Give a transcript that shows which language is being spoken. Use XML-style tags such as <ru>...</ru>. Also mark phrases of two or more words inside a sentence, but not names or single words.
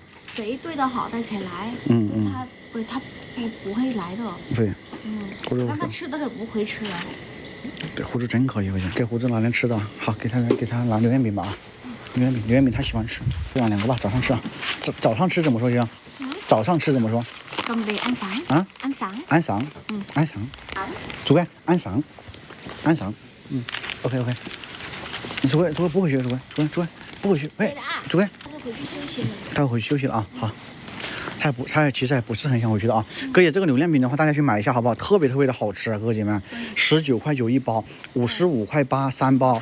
<zh>谁对他好，他才来。他不会来的。对。但他吃的也不会吃啊。这胡子真可以，给胡子拿点吃的，好，给他拿榴莲饼吧啊，榴莲饼他喜欢吃，就养2个吧，早上吃啊。早上吃怎么说行？早上吃怎么说？</zh> <vi>准备 ăn sáng。ăn sáng。 ăn sáng。主乖 ，ăn sáng。ăn sáng。OK。</vi> <zh>主乖不回去，主乖不回去，喂，主乖。他就回去休息了。他回去休息了啊，好。他其实还不是很想回去的啊。哥姐，这个榴莲饼的话，大家去买一下好不好？特别的好吃啊，哥哥姐们，19块9一包，55块8 3包，</zh>